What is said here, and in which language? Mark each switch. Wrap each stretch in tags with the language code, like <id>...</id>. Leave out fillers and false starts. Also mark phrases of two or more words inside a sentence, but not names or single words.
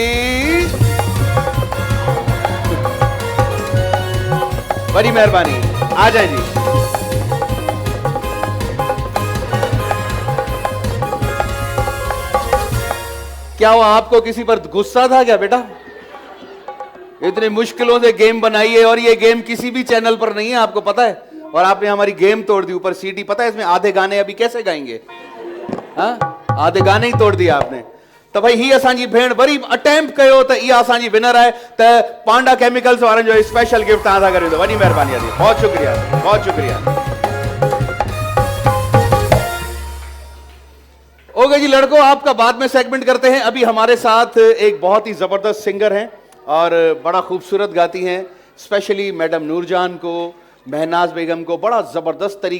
<hi>बड़ी मेहरबानी आ जाए जी क्या हुआ आपको किसी पर गुस्सा था क्या बेटा इतनी मुश्किलों से गेम बनाई है और ये गेम किसी भी चैनल पर नहीं है आपको पता है और आपने हमारी गेम तोड़ दी ऊपर सीडी पता है इसमें आधे गाने अभी कैसे गाएंगे हाँ आधे गाने ही तोड़ दिया आपने तो भाई</hi> <sd>ही असांजी भेण वरी अटेम्प्ट कयो</sd> <hi>तो</hi> <sd>इहा असांजी विनर</sd> <hi>है तो पांडा केमिकल्स</hi> <sd>वारनि जो स्पेशल गिफ्ट तव्हां सां करे वॾी महिरबानी आहे</sd> <hi>बहुत शुक्रिया बहुत शुक्रिया ओके जी लड़कों आपका बाद में सेगमेंट करते हैं अभी हमारे साथ एक बहुत ही जबरदस्त सिंगर हैं और बड़ा खूबसूरत गाती हैं स्पेशली मैडम नूरजान को महनाज बेगम को बड़ा ज़बरदस्त तरीके</hi>